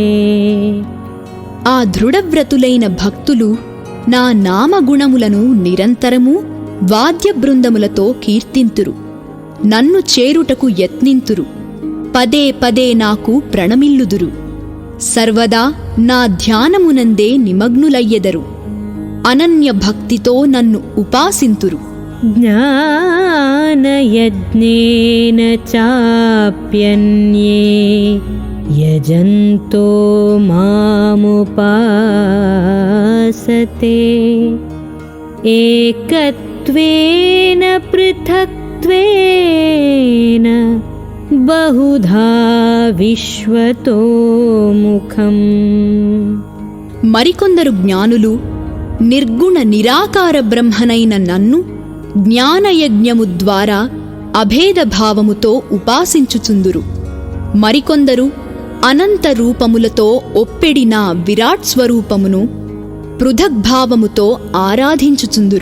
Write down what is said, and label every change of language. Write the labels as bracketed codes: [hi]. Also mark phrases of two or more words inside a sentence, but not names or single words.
[te] ఆ దృఢవ్రతులైన భక్తులు నా నామగుణములను నిరంతరము వాద్యబృందములతో కీర్తింతురు, నన్ను చేరుటకు యత్నింతురు, పదే పదే నాకు ప్రణమిల్లుదురు, సర్వదా నా ధ్యానమునందే నిమగ్నులయ్యెదరు, అనన్య భక్తితో నన్ను ఉపాసింతురు. [sa] జ్ఞానయజ్ఞేన చాప్యన్యే यजन्तो मामुपासते एकत्वेन पृथक्त्वेन बहुधा విశ్వతో ముఖం. [te] మరికొందరు జ్ఞానులు నిర్గుణ నిరాకార బ్రహ్మనైన నన్ను జ్ఞానయజ్ఞము ద్వారా అభేదభావముతో ఉపాసించుచుందురు. మరికొందరు అనంత రూపములతో ఒప్పెడిన విరాట్ స్వరూపమును పృథగ్భావముతో ఆరాధించుచుందురు.